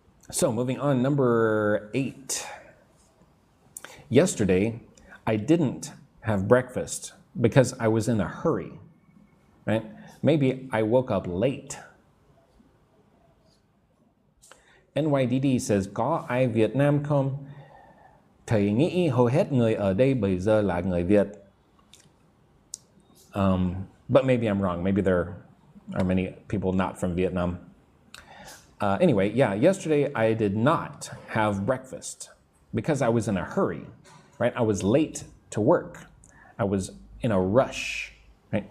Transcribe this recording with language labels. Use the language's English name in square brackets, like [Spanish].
[English] So moving on, number 8. Yesterday, I didn't have breakfast because I was in a hurry, right? Maybe I woke up late. NYDD says, [Vietnamese] có ai Việt Nam không? Thầy nghĩ hầu hết người ở đây bây giờ là người Việt. [English] But maybe I'm wrong. Maybe there are many people not from Vietnam. Anyway, yeah, yesterday I did not have breakfast because I was in a hurry, right? I was late to work. I was in a rush, right?